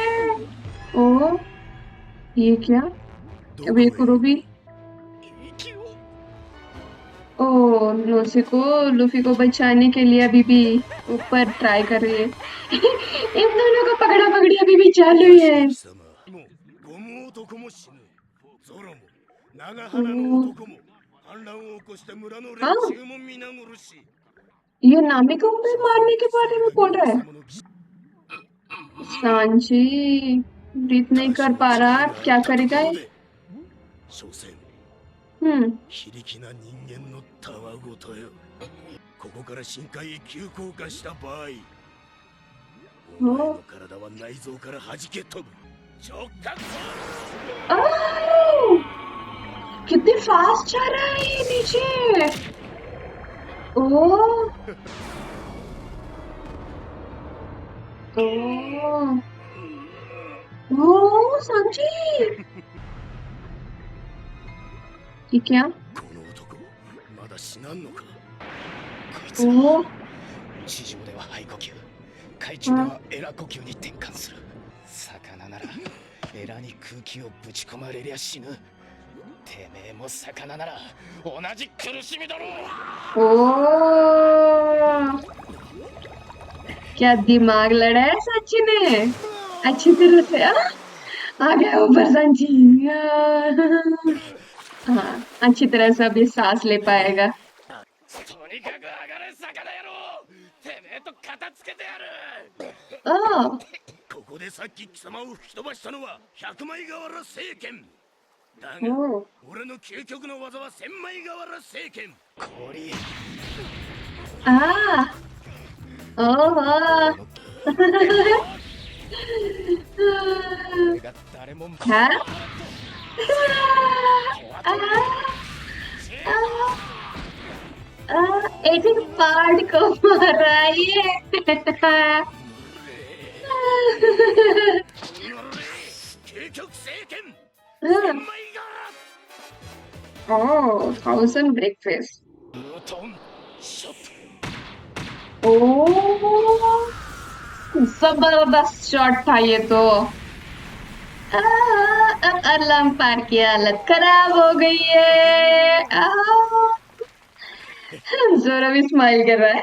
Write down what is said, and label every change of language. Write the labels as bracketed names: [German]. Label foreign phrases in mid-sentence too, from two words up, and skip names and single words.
[Hindi] ओ ये क्या? अब ये कुरोबी। ओ नोसे को लूफी को बचाने के लिए अभी भी ऊपर ट्राई कर रही है। इन दोनों को पकड़ा पकड़ी अभी भी चालू ही है। [Japanese] 貴様もうゴム男も死ぬゾロも長 ओ, 鼻の男も反乱を起こした村の連中も皆殺し [Hindi] ये नामी को भी मारने के बारे में बोल रहा है। [Japanese] 貴様の騎士 [Hindi] सांची ब्रीथ नहीं कर पा रहा, क्या करेगा ये? [Japanese] 所詮 हम्म 非力な人間のたわごとよここから深海へ急降下した場合お前の体は内臓から弾け飛ぶ直角 [Hindi] ओह, कितने फास्ट जा रहा है ये नीचे। ओ ओ ओ सांची ये क्या? [Japanese] この男まだ死なんのかこいつ ओ 地上では肺呼吸、海中ではエラ呼吸に転換する。魚ならエラに空気をぶち込まれりゃ死ぬ。てめえも魚なら同じ苦しみだろう。 [Hindi] ओ क्या दिमाग लड़ा है सांची ने अच्छी तरह से। आ गया ऊपर सांची। हाँ अच्छी तरह से अभी सांस ले पाएगा। [Japanese] とにかく上がれ魚野郎てめえと片付けてやる ओ ここでさっき貴様を吹き飛ばしたのは百枚瓦聖剣だが ओ 俺の究極の技は千枚瓦聖剣氷 आ ओहो 俺が誰も [Hindi] क्या? एक एक पार्ट को मारा ये। [Japanese] 究極聖剣 [Hindi] हाँ, [Japanese] 千枚瓦 [English] ओ thousand breakfast. [Japanese] ブートンショット。 [Hindi] ओ जबरदस्त शॉट था ये तो। अब अल्लाह पार की हालत खराब हो गई है। जोरो भी स्माइल कर रहा है।